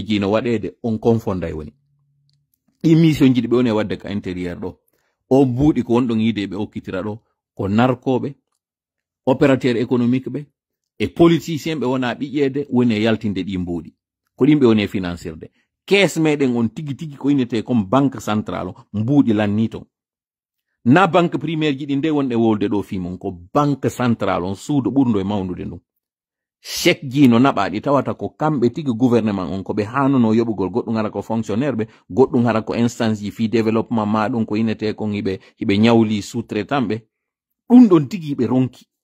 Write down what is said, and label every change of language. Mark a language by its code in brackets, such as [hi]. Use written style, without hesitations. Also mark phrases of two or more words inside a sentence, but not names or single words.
[ff] ji no waɗede on confonda e woni ɗi mission ji ɗi ɓe woni e wadde ka intérieur ɗo o mbuuɗi ko wonɗon yiide ɓe okkitira ɗo ko narkoɓe opérateur économique ɓe e politicien ɓe wona ɓiƴƴede woni e yaltinde ɗi mbuuɗi ko ɗin ɓe woni e financirde caisse meɗen on tigi tigi ko innete [fr] comme banque centrale [ff] mbuuɗi lanni ton na [fr] banque primaire [ff] ji ɗi nde wonɗe wolde ɗo fimon ko [fr] banque central [ff] on suudu ɓurdo e mawnude ɗum chèque ji no naɓaɗi tawata ko kamɓe tigi gouvernement on ko ɓe hanuno yoɓugol goɗɗum hara ko fonctionnaire ɓe goɗɗum hara ko instance ji fi développement ma ɗum ko inete kon hiɓe ñawli sous-traitant ɓe ɗum ɗon tigi ɓe ronki